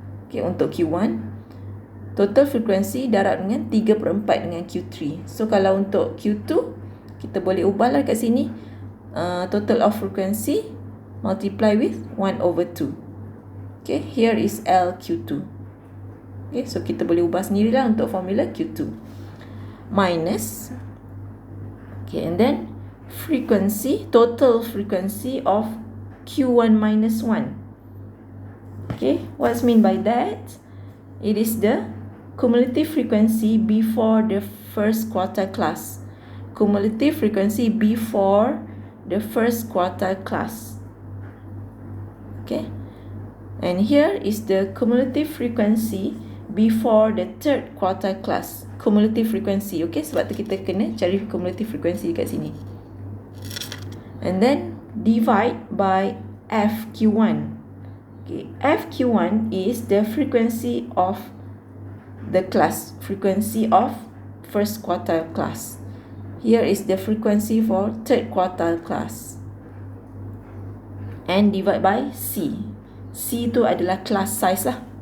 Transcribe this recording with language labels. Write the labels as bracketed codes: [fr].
[ms] Okay, untuk Q1. Total frequency darab dengan 3/4 dengan Q3. So kalau untuk Q2, kita boleh ubahlah kat sini. [en] Total of frequency multiply with 1/2. Okay, here is LQ2. [ms] Okay, so kita boleh ubah sendirilah untuk formula Q2. [en] Minus. Okay, and then frequency, total frequency of Q1 minus 1. Okay, what's mean by that? It is the cumulative frequency before the first quartile class. Cumulative frequency before the first quartile class. Okay, and here is the cumulative frequency before the third quartile class. Cumulative frequency. Okay, [ms] sebab tu kita kena cari cumulative frequency kat sini. [en] And then divide by FQ1. Okay, FQ1 is the frequency of the class, frequency of first quartile class. Here is the frequency for third quartile class. And divide by C. [ms] C tu adalah class size lah.